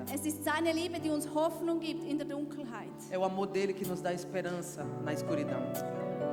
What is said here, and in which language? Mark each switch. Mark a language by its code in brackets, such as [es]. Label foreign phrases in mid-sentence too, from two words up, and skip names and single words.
[de] Es ist seine Liebe, die uns Hoffnung gibt in der Dunkelheit. [pt] É o amor dele que nos dá esperança na escuridão.